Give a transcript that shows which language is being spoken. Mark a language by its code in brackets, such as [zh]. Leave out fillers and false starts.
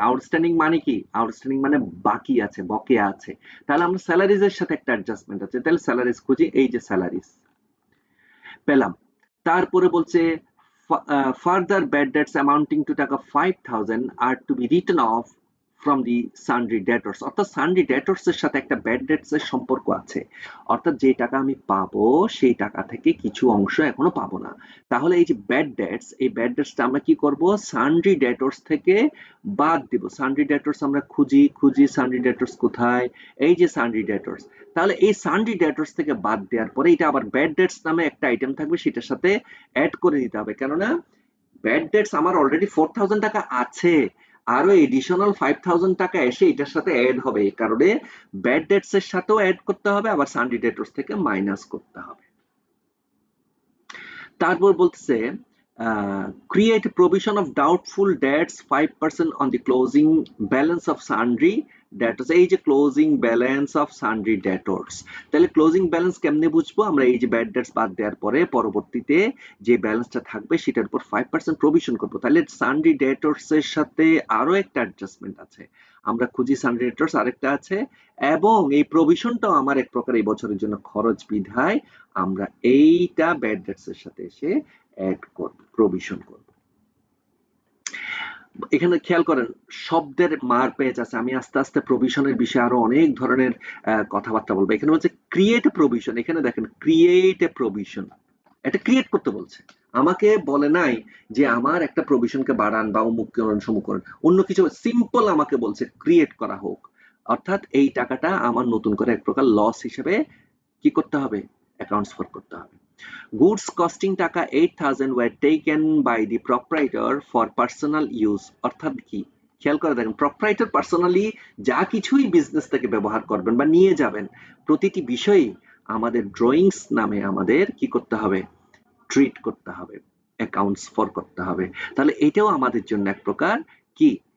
[bn] Outstanding মানে কি? Outstanding মানে বাকি আছে, বকেয়া আছে। তাহলে আমরা স্যালারিজ এর সাথে একটা অ্যাডজাস্টমেন্ট আছে, তাহলে স্যালারিজ খুঁজি, এই যে স্যালারিজ পেলাম। তারপরে বলছে [en] Further bad debts amounting to টাকা 5000 আর to be written off from the sundry debtors. [bn] অর্থাৎ সানড্রি ডেটর্স এর সাথে একটা ব্যাড ডেটস এর সম্পর্ক আছে, অর্থাৎ যে টাকা আমি পাবো সেই টাকা থেকে কিছু অংশ এখনো পাবো না। তাহলে এই যে ব্যাড ডেটস, এই ব্যাড ডেটসটা আমরা কি করব? সানড্রি ডেটর্স থেকে বাদ দিব। সানড্রি ডেটর্স আমরা খুঁজি সানড্রি ডেটর্স কোথায়? এই যে সানড্রি ডেটর্স। তাহলে এই সানড্রি ডেটর্স থেকে বাদ দেওয়ার পরে এটা আবার ব্যাড ডেটস নামে একটা আইটেম থাকবে, সেটার সাথে অ্যাড করে নিতে হবে, কেননা ব্যাড ডেটস আমার অলরেডি 4000 টাকা আছে, আরো এডিশনাল 5000 টাকা এসে এটার সাথে অ্যাড হবে, এই কারণে ব্যাড ডেটস এর সাথেও অ্যাড করতে হবে, আবার সানড্রি ডেটর্স থেকে মাইনাস করতে হবে। তারপর বলতেছে [en] create provision of doubtful debts 5% on the closing balance of sundry debtors। [bn] এই যে [en] closing balance of sundry debtors, [bn] তাহলে ক্লোজিং ব্যালেন্স কেমনে বুঝবো? আমরা এই যে ব্যাড ডেটস বাদ দেওয়ার পরে পরবর্তীতে যে ব্যালেন্সটা থাকবে সেটার উপর 5% প্রভিশন করবো। তাহলে সানড্রি ডেটর্স এর সাথে আরো একটা অ্যাডজাস্টমেন্ট আছে, আমরা খুঁজি সানড্রি ডেটর্স আরেকটা আছে, এবং এই প্রভিশনটাও আমার এক প্রকার এই বছরের জন্য খরচ বিধায় আমরা এইটা ব্যাড ডেটস এর সাথে এসে অ্যাড করব, প্রভিশন করব। এখানে খেয়াল করেন শব্দের মার পেজ আছে, আমি আস্তে আস্তে প্রভিশনের বিষয়ে আরো অনেক ধরনের কথাবার্তা বলবো। এখানে বলছে ক্রিয়েট প্রভিশন, এখানে দেখেন [en] create a provision, [bn] এটা ক্রিয়েট করতে বলছে, আমাকে বলে নাই যে আমার একটা প্রভিশনকে বাড়ান বা অমুক করেন সমুক করেন, অন্য কিছু, সিম্পল আমাকে বলছে ক্রিয়েট করা হোক, অর্থাৎ এই টাকাটা আমার নতুন করে এক প্রকার লস হিসেবে কি করতে হবে? অ্যাকাউন্টস ফর করতে হবে। [en] Goods costing টাকা 8000 were taken by the proprietor for personal use। [bn] অর্থাৎ কি? খেয়াল করে দেখেন, প্রপ্রাইটর পার্সোনালি যা কিছুই বিজনেস থেকে ব্যবহার করবেন বা নিয়ে যাবেন, প্রতিটি বিষয়ই আমাদের ড্রয়িংস নামে আমাদের কি করতে হবে? ট্রিট করতে হবে, অ্যাকাউন্টস ফর করতে হবে। তাহলে এটাও আমাদের জন্য এক প্রকার কি?